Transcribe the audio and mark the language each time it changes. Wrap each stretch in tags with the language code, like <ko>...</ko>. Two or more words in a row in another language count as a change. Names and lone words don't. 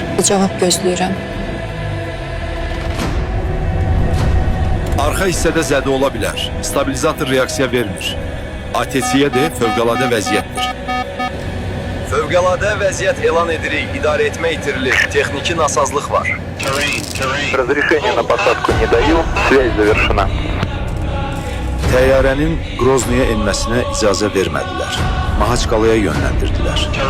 <az>Cavab gözləyirəm. Arxa hissədə zədə ola bilər. Stabilizator reaksiya vermir. ATC-yə də fövqəladə vəziyyətdir. Fövqəladə vəziyyət elan edirik. İdarə etmə itirilir. Texniki nasazlıq var.</az> <ru>Разрешение на посадку не даю. Связь завершена.</ru> <az>Təyyarənin Qroznoya enməsinə icazə vermədilər. Mahaçqalaya yönləndirdilər.</az>